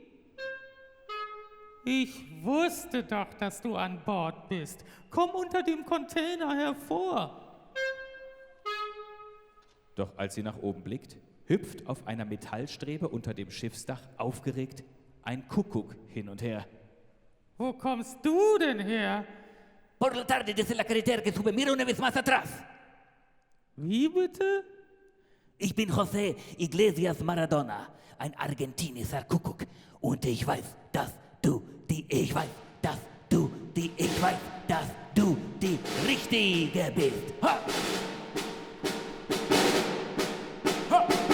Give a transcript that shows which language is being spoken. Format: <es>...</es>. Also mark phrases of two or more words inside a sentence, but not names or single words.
<de>Ich wusste doch, dass du an Bord bist. Komm unter dem Container hervor. Doch als sie nach oben blickt, hüpft auf einer Metallstrebe unter dem Schiffsdach aufgeregt ein Kuckuck hin und her. Wo kommst du denn her?</de> <es>Por la tarde desde la carretera que sube, mira una vez más atrás.</es> <de>Wie bitte? Ich bin José Iglesias Maradona, ein argentinischer Kuckuck. Und ich weiß, dass du die Richtige bist. Ha! Ha!</de>